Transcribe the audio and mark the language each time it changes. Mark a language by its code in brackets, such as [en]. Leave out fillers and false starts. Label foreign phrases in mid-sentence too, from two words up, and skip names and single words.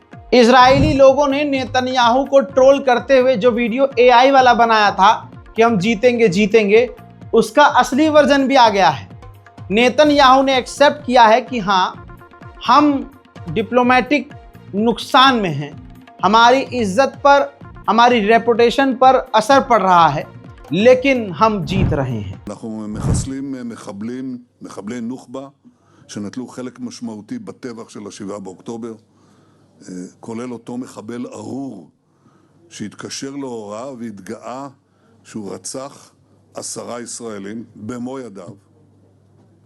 [hi] इजरायली लोगों ने नेतन्याहू को ट्रोल करते हुए जो वीडियो AI वाला बनाया था कि हम जीतेंगे जीतेंगे, उसका असली वर्जन भी आ गया है। नेतन्याहू ने एक्सेप्ट किया है कि हाँ, हम डिप्लोमेटिक नुकसान में हैं, हमारी इज्जत पर, हमारी रेपुटेशन पर असर पड़ रहा है, लेकिन हम जीत रहे हैं। [he] אנחנו מחסלים מחבלי נוח'בה שנטלו חלק משמעותי בטבח של 7 באוקטובר, כולל אותו מחבל ארור שהתקשר להוראה והתגאה שהוא רצח 10 ישראלים במו ידיו.